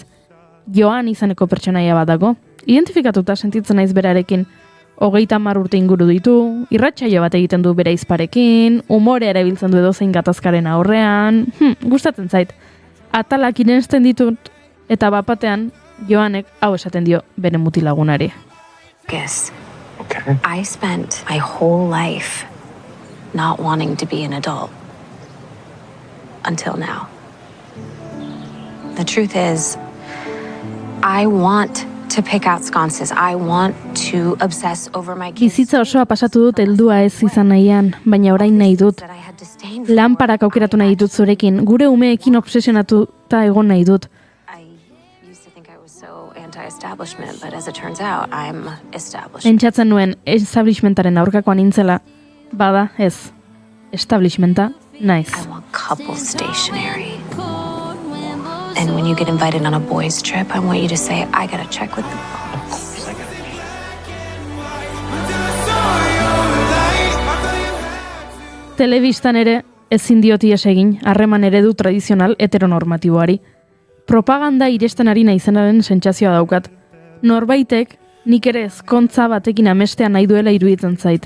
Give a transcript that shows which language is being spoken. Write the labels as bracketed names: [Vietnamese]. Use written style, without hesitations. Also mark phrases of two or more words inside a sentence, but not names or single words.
[Basque] Joan izaneko pertsonaia bat dago, identifikatuta sentitzen naiz berarekin. 30 urte inguru ditu, irratsaio bat egiten du bere izparekin, umorea erabiltzen du edozein gatazkaren aurrean, gustatzen zait. Atalak irensten ditut, eta bapatean, Joanek hau esaten dio bere mutilagunari. [English] Yes. Okay. I spent my whole life not wanting to be an adult until now. The truth is, I want to pick out sconces. I want to obsess over my kids. [Basque] Bizitza osoa pasatu dut heldua ez izan nahian, baina orain nahi dut. Lanparak aukeratu nahi dut zurekin, gure umeekin obsesionatuta egon nahi dut. [English] Anti-establishment, but as it turns out, I'm established. [Basque] Pentsatzen nuen establishmentaren aurkakoa nintzela, bada ez, establishmenta naiz. [English] I want couple stationery. And when you get invited on a boys trip, I want you to say, I gotta check with the boys. [Basque] Telebistan ere ezin dioti egin harreman eredu tradizional heteronormatiboari. Propaganda iresten ari naizenaren sentsazioa daukat. Norbaitek nik ere ezkontza batekin amestea nahi duela iruditzen zait.